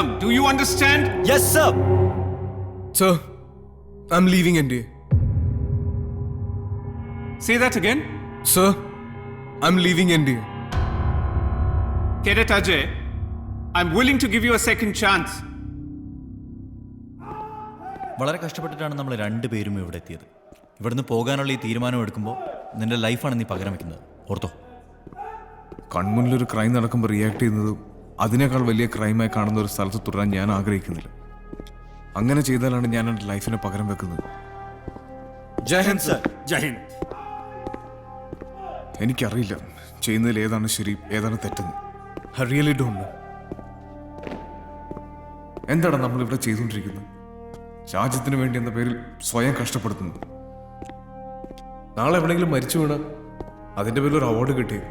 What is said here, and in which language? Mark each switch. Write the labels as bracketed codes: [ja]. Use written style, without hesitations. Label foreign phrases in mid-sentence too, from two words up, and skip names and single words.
[en] Do you understand? Yes, sir. Sir, I'm leaving NDA. Say that again. Sir, I'm leaving NDA. Cadet Ajay, I'm willing to give you a second chance. [ml] വളരെ കഷ്ടപ്പെട്ടിട്ടാണ് നമ്മൾ രണ്ടുപേരും ഇവിടെ എത്തിയത്. ഇവിടുന്ന് പോകാനുള്ള ഈ തീരുമാനം എടുക്കുമ്പോൾ നിന്റെ ലൈഫാണ് നീ പകരം വെക്കുന്നത്. ഓർത്തോ? കൺമുന്നിലൊരു ക്രൈം നടക്കുമ്പോൾ റിയാക്ട് ചെയ്യുന്നതും അതിനേക്കാൾ വലിയ ക്രൈമായി കാണുന്ന ഒരു സ്ഥലത്ത് തുടരാൻ ഞാൻ ആഗ്രഹിക്കുന്നില്ല. അങ്ങനെ ചെയ്താലാണ് ഞാൻ എൻ്റെ ലൈഫിനെ പകരം വെക്കുന്നത്. [hi] जय हिंद सर. जय हिंद. [ml] എനിക്കറിയില്ല ചെയ്യുന്നതിൽ ഏതാണ് ശരി ഏതാണ് തെറ്റെന്ന്. [en] I really don't know. [ml] എന്താണ് നമ്മളിവിടെ ചെയ്തുകൊണ്ടിരിക്കുന്നത്? രാജ്യത്തിന് വേണ്ടി എന്ന പേരിൽ സ്വയം കഷ്ടപ്പെടുത്തുന്നത്. നാളെ എവിടെയെങ്കിലും മരിച്ചു വീണ് അതിൻ്റെ പേരിൽ ഒരു അവാർഡ് കിട്ടിയേക്കും.